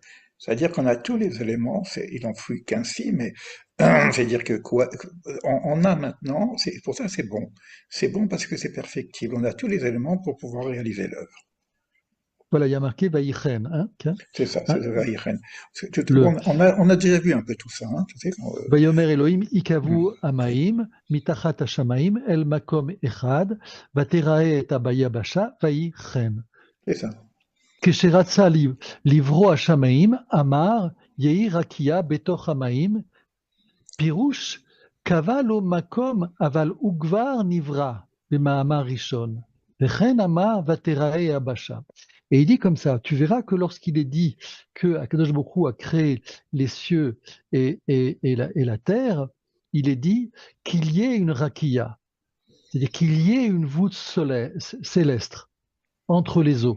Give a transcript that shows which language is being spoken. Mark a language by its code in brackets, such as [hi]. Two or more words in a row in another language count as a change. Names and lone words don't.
[fr] C'est-à-dire qu'on a tous les éléments, il en fut qu'ainsi, mais c'est-à-dire que quoi, on a maintenant, pour ça c'est bon. C'est bon parce que c'est perfectible. On a tous les éléments pour pouvoir réaliser l'œuvre. Voilà, il y a marqué Vaïchen. Hein, C'est ça, c'est hein, le Vaïren. le On a déjà vu un peu tout ça. Hein, tu sais, [he] ויאמר אלהים יקוו המים מתחת השמים אל מקום אחד ותראה את היבשה ויהי כן. [fr] c'est ça. [he] כשרצה לברוא השמים אמר יהי רקיע בתוך המים פירוש קבע לו מקום אבל וכבר נברא במאמר ראשון וכן אמר ותראה היבשה. [fr] Et il dit comme ça, tu verras que lorsqu'il est dit que Akadosh Baruch Hu a créé les cieux et la terre, il est dit qu'il y ait une rakia, c'est-à-dire qu'il y ait une voûte céleste entre les eaux.